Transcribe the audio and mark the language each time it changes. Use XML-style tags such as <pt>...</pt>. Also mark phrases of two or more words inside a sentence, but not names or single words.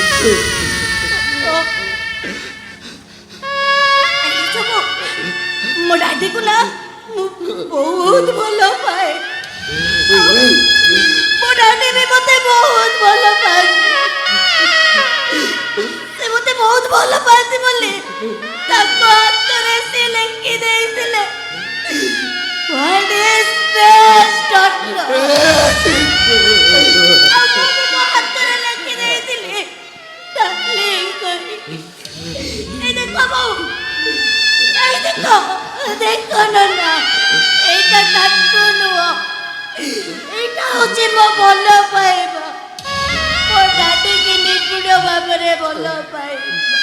<or>ମୋ ଡାଡିକୁ ନା ମୁଁ ବହୁତ ଭଲ ପାଏ, ମୋ ଡାଡି ବି ମତେ ବହୁତ ଭଲ ପାଆନ୍ତି। ସେ ମତେ ବହୁତ ଭଲ ପାଆନ୍ତି ବୋଲି ତାଙ୍କ ହାତରେ ସେ ଲେଖି ଦେଇଥିଲେ,</or> <en>What is best doctor?</en> <or>ଆଉ ମୁଁ ବି ମୋ ହାତରେ ଲେଖି ଦେଇଥିଲି, darling କରି। ଏଇ ଦେଖ ବୋଉ, ଏଇ ଦେଖ, ଦେଖ ନା, ଏଇଟା ଟାଟୁ ନୁହଁ, ଏଇଟା ହଉଛି ମୋ ଭଲ ପାଇବା, ମୋ ଡାଡିକି ନିବିଡ଼ ଭାବରେ ଭଲ ପାଇବା।</or>